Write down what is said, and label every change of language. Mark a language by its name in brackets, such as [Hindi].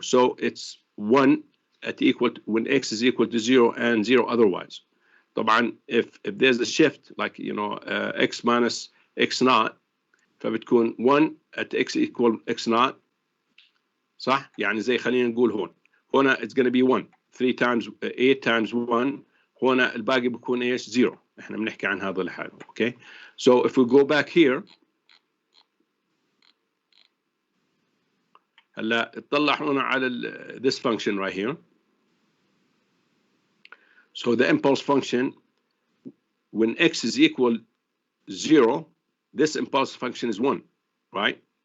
[English] So it's 1 at equal to, when x is equal to 0 and 0 otherwise. طبعا if there's a shift, like x minus x naught, [Arabic] فبتكون [English] 1 at x equal x naught, [Arabic] صح؟ يعني زي خلينا نقول هنا [English] it's going to be 1. 3 times 8 times 1، [Arabic] هنا الباقي بيكون ايش؟ [English] 0. [Arabic] احنا بنحكي عن هذا لحاله. [English] Okay, so if we go back here [Arabic] هلا اطلع هنا على [English] this function right here. So the impulse function, when x is equal 0, this impulse function is 1, right?